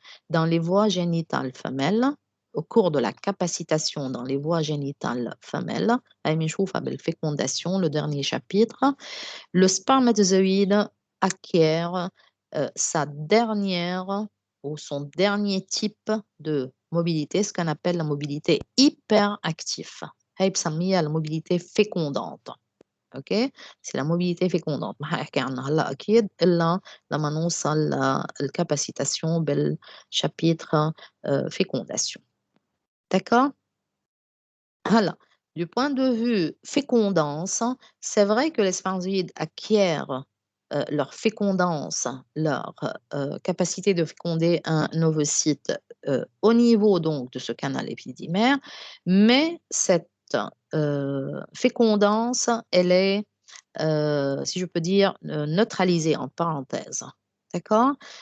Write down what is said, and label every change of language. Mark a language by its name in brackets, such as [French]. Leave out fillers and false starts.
[French] Dans les voies génitales femelles, au cours de la capacitation dans les voies génitales femelles, fécondation, le dernier chapitre, le spermatozoïde acquiert sa dernière ou son dernier type de mobilité, ce qu'on appelle la mobilité hyperactive. La mobilité fécondante. OK, c'est la mobilité fécondante. [Arabic] ما حاحكي عنها هلا أكيد إلا لما نوصل للكاباسيتاسيون بالشابيتر fécondation. [French] D'accord? Alors, du point de vue fécondance, c'est vrai que les spermatozoïdes acquièrent leur fécondance, leur capacité de féconder un ovocyte au niveau donc de ce canal épididymaire, mais cette fécondance, elle est, si je peux dire, neutralisée en parenthèse. D'accord?